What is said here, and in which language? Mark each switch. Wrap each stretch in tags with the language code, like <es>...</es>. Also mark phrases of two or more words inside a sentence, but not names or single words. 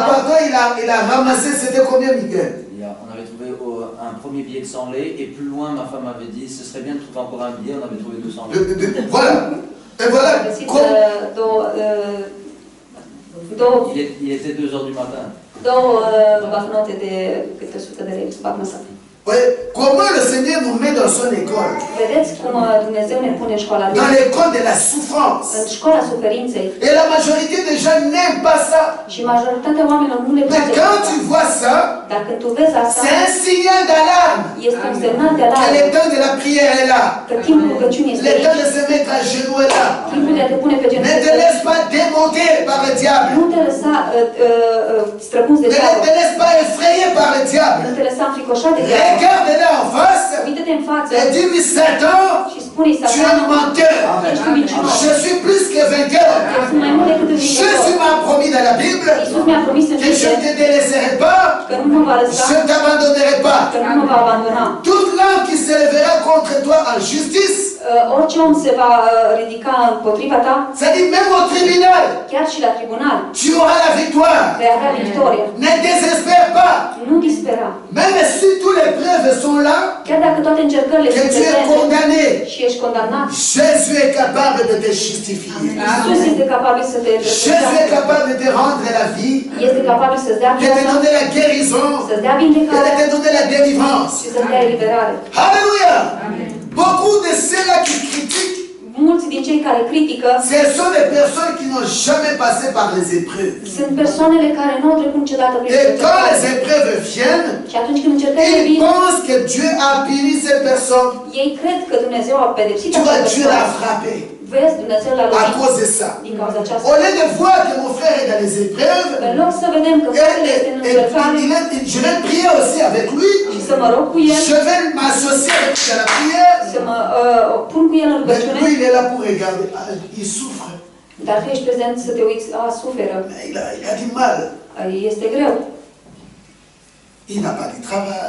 <fr>après, il a ramassé, c'était combien, Michael? On avait trouvé un premier billet de 100 lei et plus loin ma femme avait dit ce serait bien de trouver encore un billet, on avait trouvé 200 lei. Voilà. Et voilà.</fr> <ro>Am găsit</ro> <fr>Il était 2 heures du matin.</fr> <ro>două bafnote de câte 100 de lei, bafnăsa.</ro> <fr>Comment le Seigneur nous met dans son école?</fr> <ro>Vedeți cum Dumnezeu ne pune în școala lui?</ro> <fr>Dans l'école de la souffrance.</fr> <ro>În școala suferinței.</ro> <fr>Et la majorité des gens n'aiment pas ça.</fr> <ro>Și majoritatea oamenilor nu le</ro> <fr>Mais</fr> <ro>place</ro> <fr>quand tu vois ça,</fr> <ro>Dar când tu vezi asta,</ro> <fr>c'est un signal d'alarme.</fr> <ro>este un semnal de</ro> <fr>Que</fr> <ro>alarmă.</ro> <fr>le temps de la prière est là.</fr> <ro>Că timpul rugăciunii este</ro> <fr>Le temps</fr> <ro>aici.</ro> <fr>de se mettre à genoux est là.</fr> <ro>Timpul de a te pune pe</ro> <fr>Ne</fr> <ro>genunchi</ro> <fr>te</fr> <ro>este aici.</ro> <fr>laisse pas démonter par le diable.</fr> <ro>Nu te lăsa străpuns de</ro> <fr>Ne</fr> <ro>diavol.</ro> <fr>te laisse pas effrayer par le</fr> <ro>Nu</ro> <fr>diable.</fr> <ro>te lăsa înfricoșat de diavol.</ro> <fr>Regarde-le en face</fr> <ro>Uită-te în față</ro> <fr>et dis-lui Satan,</fr> <ro>și spune-i</ro> <fr>tu es un</fr> <ro>Satan,</ro> <fr>menteur.</fr> <ro>ești un mincinos.</ro> <fr>Je suis plus que vainqueur.</fr> <ro>Eu sunt mai mult decât un</ro> <fr>Jésus</fr> <ro>viitor.</ro> <fr>m'a promis dans la Bible</fr> <ro>mi-a promis în</ro> <fr>que je ne te délaisserai pas,</fr> <ro>că nu mă va lăsa,</ro> <fr>je ne t'abandonnerai pas.</fr> <ro>că nu mă va abandona.</ro> <fr>Toute langue qui se lèvera contre toi en justice,</fr> <ro>Orice om se va ridica împotriva ta,</ro> <fr>c'est-à-dire même au tribunal,</fr> <ro>chiar și la tribunal,</ro> <fr>tu auras la victoire.</fr> <ro>vei avea victoria.</ro> <fr>Ne désespère pas.</fr> <ro>Nu dispera.</ro> <fr>Même si toutes les preuves sont là,</fr> <ro>Chiar dacă toate încercările</ro> <fr>que</fr> <ro>sunt</ro> <fr>tu es</fr> <ro>prezente</ro> <fr>condamné,</fr> <ro>și ești condamnat,</ro> <fr>Jésus est capable de te justifier.</fr> <ro>Iisus este capabil să te</ro> <fr>Jésus est</fr> <ro>îndreptățească,</ro> <fr>capable de te rendre la vie,</fr> <ro>este capabil să-ți dea</ro> <fr>de te</fr> <ro>viața,</ro> <fr>donner la guérison,</fr> <ro>să-ți dea</ro> <fr>et de</fr> <ro>vindecarea</ro> <fr>te donner la délivrance.</fr> <ro>și să-ți dea eliberare.</ro> <fr>Alléluia. Beaucoup de ceux-là qui critiquent,</fr> <ro>Mulți din cei care critică</ro> <fr>ce sont des personnes qui n'ont jamais passé par les épreuves.</fr> <ro>sunt persoanele care nu au trecut niciodată prin</ro> <fr>Et quand les</fr> <ro>încercări.</ro> <fr>épreuves viennent,</fr> <ro>Și atunci când încercările</ro> <fr>ils</fr> <ro>vin,</ro> <fr>pensent que Dieu a puni ces personnes.</fr> <ro>ei cred că Dumnezeu a pedepsit</ro> <fr>Tu vois,</fr> <ro>acele</ro> <fr>Dieu l'a</fr> <ro>persoane.</ro> <fr>frappé</fr> <ro>Vezi, Dumnezeu l-a</ro> <fr>à</fr> <ro>lovit</ro> <fr>cause de ça.</fr> <ro>din cauza aceasta.</ro> <fr>Au lieu de voir que mon frère est dans les épreuves,</fr> <ro>În loc să vedem că fratele este în încercare</ro> <fr>je vais prier aussi avec lui.</fr> <ro>și să mă rog cu el,</ro> <fr>Je vais m'associer avec lui à la prière.</fr> <ro>să mă pun cu el în</ro> <fr>Mais</fr> <ro>rugăciune,</ro> <fr>lui, il est là pour regarder. Ah, il souffre.</fr> <ro>dar tu ești prezent să te uiți, suferă,</ro> <fr>Mais il a du mal.</fr> <ro>este greu,</ro> <fr>Il n'a pas de travail.</fr>